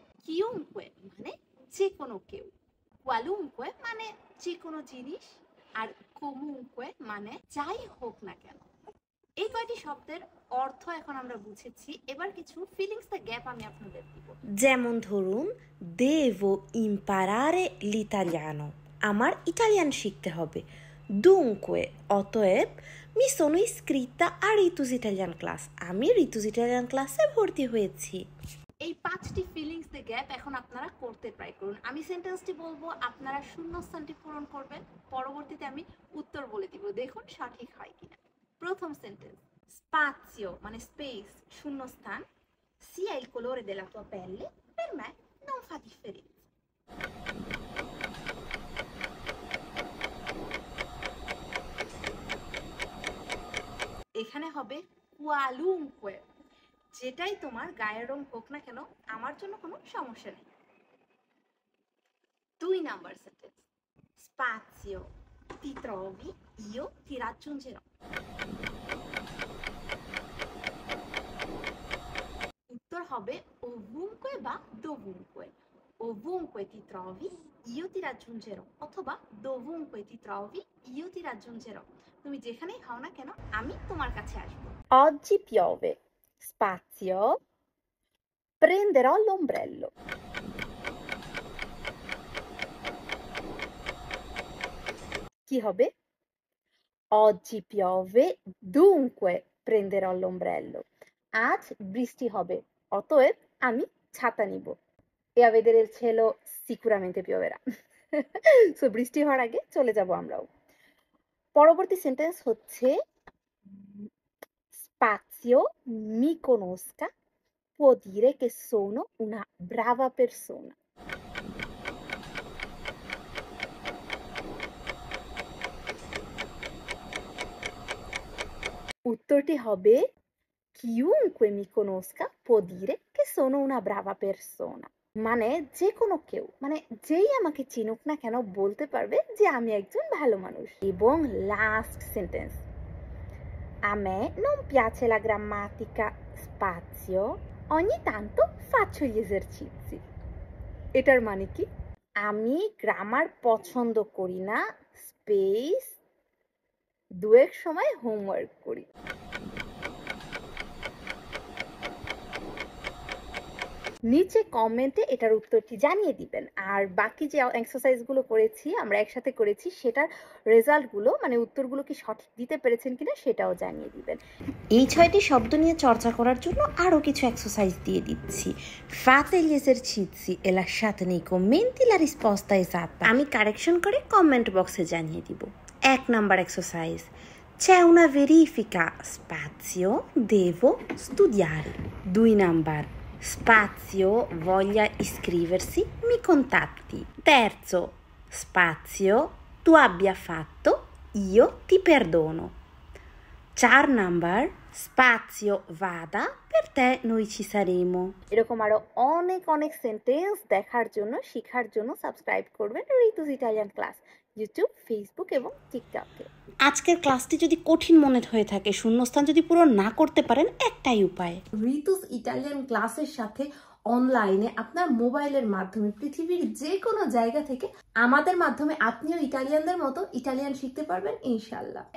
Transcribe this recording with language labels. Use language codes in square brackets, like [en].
[bn] কিউনকোয়ে মানে যে কোনো কেউ, কোয়ালুনকোয়ে মানে যে কোনো জিনিস, আর কোমুনকোয়ে মানে যাই হোক না কেন। এই কয়টি শব্দের অর্থ এখন আমরা বুঝেছি, এবার কিছু ফিলিংস দ্য গ্যাপ আমি আপনাদের দিব। যেমন ধরুন, [it] devo imparare l'italiano, [bn] আমার ইটালিয়ান শিখতে হবে। [it] Dunque, অতএব, mi sono iscritta a Ritus Italian Class, [bn] আমি রিতুস ইটালিয়ান ক্লাসে ভর্তি হয়েছি। এই 5টি ফিলিংস দ্য গ্যাপ এখন আপনারা করতে ট্রাই করুন। আমি সেন্টেন্সটি বলবো, আপনারা শূন্যস্থানটি পূরণ করবেন, পরবর্তীতে আমি উত্তর বলে দিব, দেখুন সঠিক হয় কিনা। প্রথম সেন্টেন্স, স্পাজিও মানে স্পেস, শূন্যস্থান, [it] sia il colore della tua pelle per me non fa differenza। [bn] এখানে হবে qualunque, যেটাই তোমার গায়ের রং হোক না কেন আমার জন্য কোনো সমস্যা নেই। 2 number sentence, [it] spazio ti trovi io ti raggiungerò। [bn] উত্তর হবে ovunque বা dovunque। [it] ovunque ti trovi io ti raggiungerò অথবা dovunque ti trovi io ti raggiungerò, [bn] তুমি যেখানেই হও না কেন আমি তোমার কাছে আসব। [it] Oggi piove, spazio, prenderò l'ombrello। [bn] কি হবে? [it] Oggi piove, dunque prenderò l'ombrello, [bn] আজ বৃষ্টি হবে, অতএব আমি ছাতা নিব। [it] E a vedere il cielo sicuramente pioverà। [bn] So বৃষ্টি হওয়ার আগে চলে যাব আমরাও। পরবর্তী সেন্টেন্স হচ্ছে [it] spazio mi conosca può dire che sono una brava persona। [bn] উত্তরটি হবে [it] chiunque mi conosca può dire che sono una brava persona, [bn] মানে যে কোনো কেউ, মানে যেই আমাকে চিনুক না কেন বলতে পারবে যে আমি একজন ভালো মানুষ। এবং last sentence, [it] a me non piace la grammatica, spazio, ogni tanto faccio gli esercizi। [bn] এটার মানে কি? আমি গ্রামার পছন্দ করি না, স্পেস, দুয়েক সময় হোমওয়ার্ক করি। নিচে কমেন্টে এটার উত্তরটি জানিয়ে দিবেন, আর বাকি যে এক্সারসাইজগুলো করেছি আমরা একসাথে করেছি সেটার রেজাল্টগুলো মানে উত্তরগুলো কি সঠিক দিতে পেরেছেন কিনা সেটাও জানিয়ে দিবেন। এই 6টি শব্দ নিয়ে চর্চা করার জন্য আরও কিছু এক্সারসাইজ দিয়ে দিচ্ছি। [it] Fate gli esercizi e lasciate nei commenti la risposta esatta, [bn] আমি কারেকশন করে কমেন্ট বক্সে জানিয়ে দিব। 1 number exercise, [it] c'è una verifica, spazio, devo studiare। [bn] 2 number, [it] spazio, voglia iscriversi, mi contatti। Terzo, spazio, tu abbia fatto, io ti perdono। [bn] 4 number, [it] spazio, vada, per te noi ci saremo। [bn] এরকম আরো অনেক অনেক sentence দেখার জন্য, শেখার জন্য subscribe করবেন Ritu's Italian class YouTube, Facebook এবং টিকটকে। আজকের ক্লাসটি যদি কঠিন মনে হয়ে থাকে, শূন্যস্থান যদি পূরণ না করতে পারেন, একটাই উপায়, রিতুস ইটালিয়ান ক্লাসের সাথে অনলাইনে আপনার মোবাইলের মাধ্যমে পৃথিবীর যে কোনো জায়গা থেকে আমাদের মাধ্যমে আপনিও ইটালিয়ানদের মতো ইটালিয়ান শিখতে পারবেন ইনশাল্লাহ।